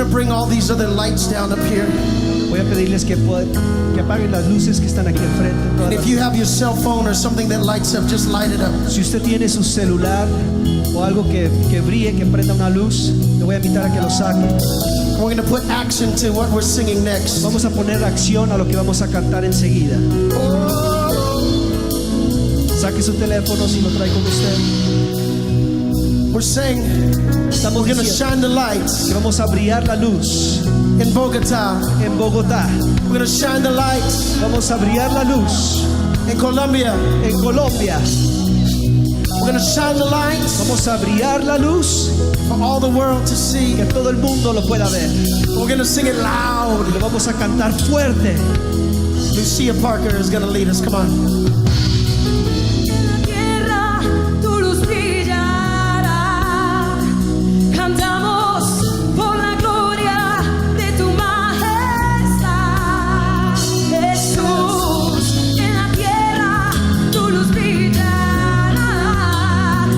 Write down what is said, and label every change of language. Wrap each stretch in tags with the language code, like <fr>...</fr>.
<en>all these other lights down up here.</en> <es>Voy a pedirles que apaguen las luces que están aquí enfrente.</es> <en>And if you have your cell phone or something that lights up, just light it up.</en> <es>Si usted tiene su celular o algo que brille, que prenda una luz, le voy a invitar a que lo saque.</es> <en>We're going to put action to what we're singing next.</en> <es>Vamos a poner acción a lo que vamos a cantar enseguida. Saque su teléfono si lo trae con usted.</es> <en>We're saying</en> <es>Estamos</es> <en>we're going to</en> <es>diciendo</es> <en>shine the lights</en> <es>que vamos a brillar la luz</es> <en>in Bogota.</en> <es>en Bogotá.</es> <en>We're going to shine the lights</en> <es>Vamos a brillar la luz</es> <en>in Colombia.</en> <es>en Colombia.</es> <en>We're going to shine the lights</en> <es>Vamos a brillar la luz</es> <en>for all the world to see.</en> <es>que todo el mundo lo pueda ver.</es> <en>We're going to sing it loud.</en> <es>Lo vamos a cantar fuerte.</es> <en>Lucia Parker is going to lead us. Come on.</en> <es>En la tierra tu luz brillará. Cantamos por la gloria de tu majestad. Jesús, en la tierra tu luz brillará.</es>